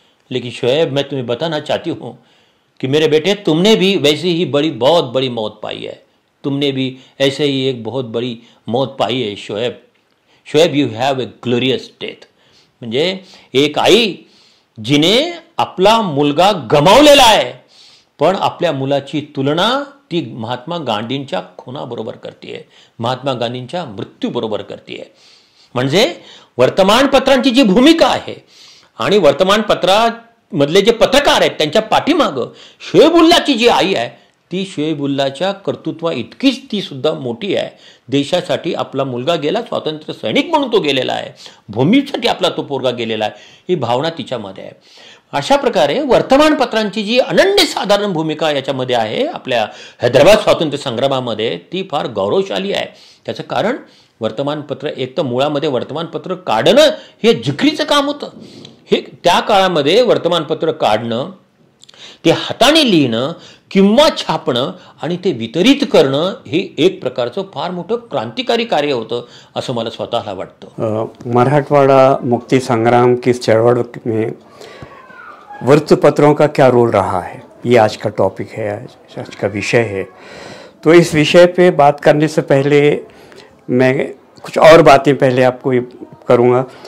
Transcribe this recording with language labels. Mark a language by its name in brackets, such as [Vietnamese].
[Hindi] लेकिन शोएब, मैं तुम्हें बताना चाहती हूँ कि मेरे बेटे, तुमने भी वैसे ही बहुत बड़ी मौत पाई है, तुमने भी ऐसे ही एक बहुत बड़ी मौत पाई है Shoaib. [English] Shoaib, you have a glorious death. [Marathi] म्हणजे एक आई जिने आपला मुलगा गमावलेला आहे, पण आपल्या मुलाची तुलना ती महात्मा गांधींच्या खुनाबरोबर करते, महात्मा गांधींच्या मृत्यूबरोबर करते. म्हणजे वर्तमानपत्रांची जी भूमिका आहे आणि वर्तमानपत्रामधले जे पत्रकार आहेत त्यांच्या पाठीमागं शोएबुल्लाची जी आई आहे, ती शोएबुल्लाच्या कर्तृत्वा इतकीच ती सुद्धा मोठी आहे. देशासाठी आपला मुलगा गेला, स्वातंत्र्य सैनिक म्हणून तो गेलेला आहे, भूमीसाठी आपला तो पोरगा गेलेला आहे, ही भावना तिच्यामध्ये आहे. अशा प्रकारे वर्तमानपत्रांची जी अनन्यसाधारण भूमिका याच्यामध्ये आहे आपल्या हैदराबाद स्वातंत्र्य संग्रामामध्ये, ती फार गौरवशाली आहे. त्याचं कारण वर्तमानपत्र एक तर मुळामध्ये वर्तमानपत्र काढणं हे जिकरीचं काम होतं. हे त्या काळामध्ये वर्तमानपत्र काढणं, ते हाताने लिहिणं किंवा छापणं आणि ते वितरित करणं हे एक प्रकारचं फार मोठं क्रांतिकारी कार्य होतं असं मला स्वतःला वाटतं. [Hindi] मराठवाड़ा मुक्ति संग्राम की चळवळ में वृत्तपत्रों का क्या रोल रहा है, ये आज का टॉपिक है, आज का विषय है. तो इस विषय पे बात करने से पहले मैं कुछ और बातें पहले आपको करूँगा.